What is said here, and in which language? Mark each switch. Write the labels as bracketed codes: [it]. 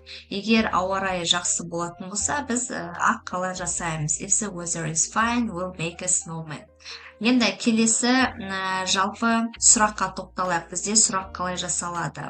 [kk] Егер ауа райы жақсы болатын болса, біз ақ қала жасаймыз. [en] If the weather is fine, we'll make a snowman. [kk] Енді келесі жалпы сұраққа тоқталайық. Бізде сұрақ қалай жасалады?